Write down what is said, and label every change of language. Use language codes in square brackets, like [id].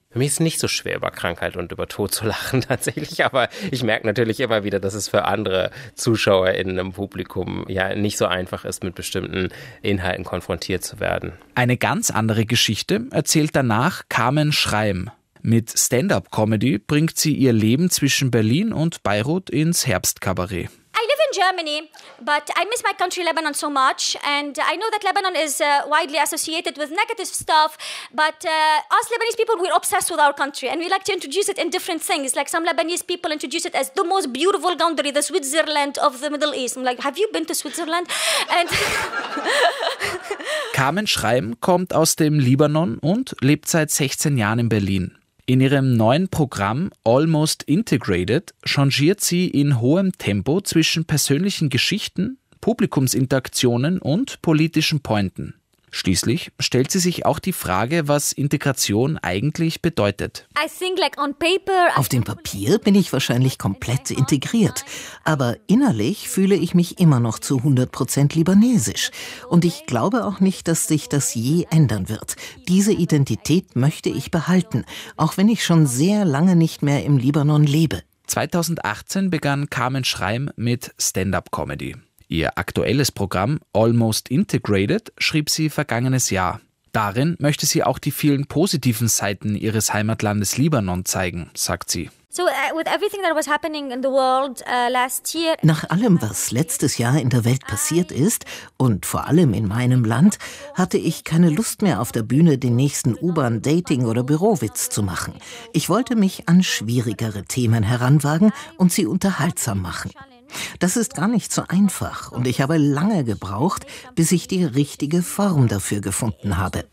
[de] Für mich ist es nicht so schwer, über Krankheit und über Tod zu lachen tatsächlich, aber ich merke natürlich immer wieder, dass es für andere ZuschauerInnen im Publikum ja nicht so einfach ist, mit bestimmten Inhalten konfrontiert zu werden. Eine ganz andere Geschichte erzählt danach Carmen Schreim. Mit Stand-up-Comedy bringt sie ihr Leben zwischen Berlin und Beirut ins Herbstkabarett. [en] Germany, but I miss my country Lebanon so much, and I know that Lebanon is widely associated with negative stuff, but us Lebanese people, we're obsessed with our country, and we like to introduce it in different things, like some Lebanese people introduce it as the most beautiful country, the Switzerland of the Middle East. I'm like, have you been to Switzerland? And [de] Carmen Schreim kommt aus dem Libanon und lebt seit 16 Jahren in Berlin. In ihrem neuen Programm Almost Integrated changiert sie in hohem Tempo zwischen persönlichen Geschichten, Publikumsinteraktionen und politischen Pointen. Schließlich stellt sie sich auch die Frage, was Integration eigentlich bedeutet. [en] I think like on paper, [de] auf dem Papier bin ich wahrscheinlich komplett integriert, aber innerlich fühle ich mich immer noch zu 100% libanesisch. Und ich glaube auch nicht, dass sich das je ändern wird. Diese Identität möchte ich behalten, auch wenn ich schon sehr lange nicht mehr im Libanon lebe. 2018 begann Carmen Schreim mit Stand-up-Comedy. Ihr aktuelles Programm Almost Integrated schrieb sie vergangenes Jahr. Darin möchte sie auch die vielen positiven Seiten ihres Heimatlandes Libanon zeigen, sagt sie. [en] So, with everything that was happening in the world last year. [de] Nach allem, was letztes Jahr in der Welt passiert ist und vor allem in meinem Land, hatte ich keine Lust mehr, auf der Bühne den nächsten U-Bahn-Dating- oder Bürowitz zu machen. Ich wollte mich an schwierigere Themen heranwagen und sie unterhaltsam machen. Das ist gar nicht so einfach und ich habe lange gebraucht, bis ich die richtige Form dafür gefunden habe.